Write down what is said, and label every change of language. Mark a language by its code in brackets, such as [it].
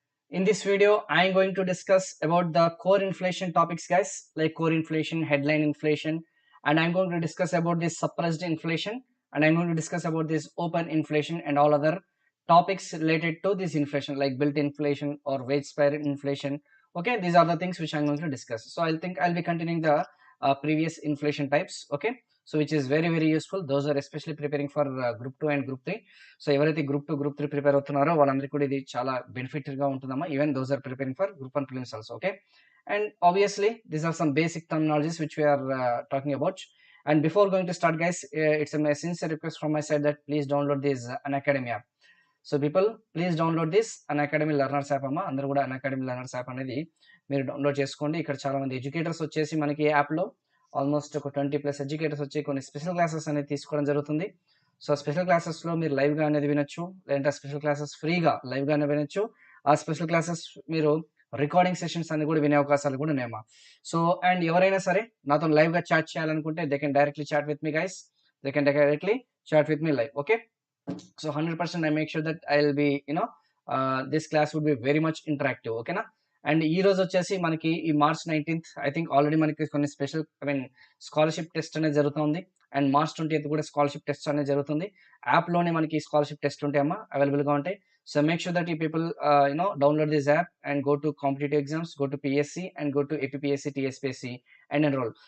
[en] In this video, I am going to discuss about the core inflation topics guys, like core inflation, headline inflation, and I'm going to discuss about this suppressed inflation, and I'm going to discuss about this open inflation and all other topics related to this inflation like built inflation or wage spiral inflation. Okay, these are the things which I'm going to discuss. So I'll be continuing the previous inflation types. Okay, so which is very useful. Those are especially preparing for group 2 and group 3. [te] So ఎవరైతే group 2 group 3 prepare అవుతున్నారో వాళ్ళందరికీ కూడా ఇది చాలా benefit గా ఉంటుందమ్మా. [en] Even those are preparing for group 1 prelims also. Okay, and obviously these are some basic terminologies which we are talking about. And before going to start guys, it's a sincere request from my side that please download this Unacademy app. So people please download this Unacademy learners app [te] అమ్మా. అందరూ కూడా Unacademy learners app అనేది మీరు download చేసుకోండి. ఇక్కడ చాలా మంది educators వచ్చేసి మనకి ఈ యాప్లో ఆల్మోస్ట్ ఒక 20+ ఎడ్యుకేటర్స్ వచ్చి కొన్ని స్పెషల్ క్లాసెస్ అనేది తీసుకోవడం జరుగుతుంది. సో స్పెషల్ క్లాసెస్లో మీరు లైవ్గా అనేది వినొచ్చు, లేదంటే స్పెషల్ క్లాసెస్ ఫ్రీగా లైవ్గానే వినొచ్చు. ఆ స్పెషల్ క్లాసెస్ మీరు రికార్డింగ్ సెషన్స్ అన్ని కూడా వినే అవకాశాలు కూడా ఉన్నాయమ్మా. సో అండ్ ఎవరైనా సరే నాతో లైవ్గా చాట్ చేయాలనుకుంటే [en] They can directly chat with me guys, they can directly chat with me live. Okay, so 100% I make sure that I'll be this class would be very much interactive. Okay na. [te] And ఈ రోజు వచ్చేసి మనకి ఈ March 19th I think already మనకి కొన్ని special scholarship test అనేది జరుగుతుంది. And March 20th కూడా స్కాలర్షిప్ టెస్ట్ అనేది జరుగుతుంది. యాప్లోనే మనకి స్కాలర్షిప్ టెస్ట్ ఉంటాయమ్మా, అవైలబుల్గా ఉంటాయి. [en] So make sure that ఈ people download this app and go to competitive exams, go to PSC and go to APPSC TSPSC and enrol.